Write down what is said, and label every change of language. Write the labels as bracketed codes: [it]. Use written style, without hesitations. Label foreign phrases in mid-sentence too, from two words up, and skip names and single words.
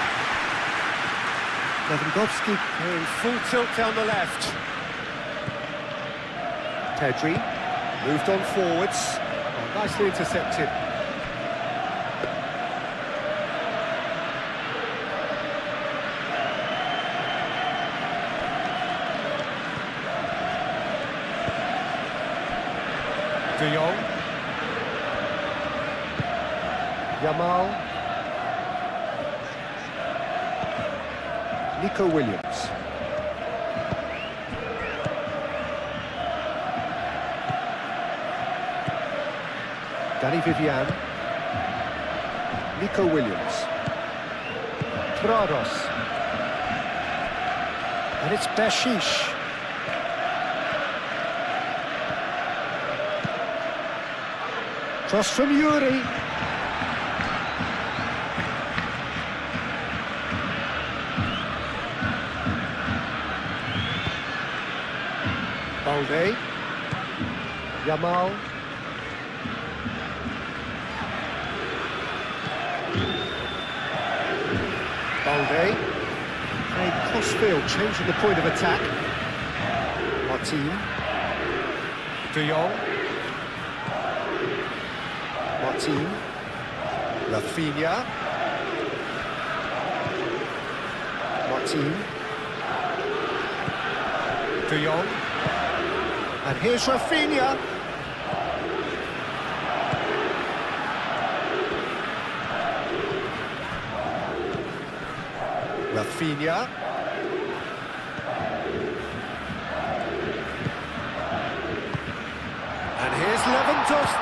[en] Lewandowski in full tilt down the left. Pedri moved on forwards. Oh, nicely intercepted. De Jong. Yamal. Nico Williams. Danny Vivian. Nico Williams. Prados. And it's Bashish. Cross from Yuri. Balde. Yamal. Balde. Played crossfield, changing the point of attack. Martin. De Jong. Martin. Rafinha. Martin. De Jong. And here's Rafinha. Rafinha. And here's Lewandowski.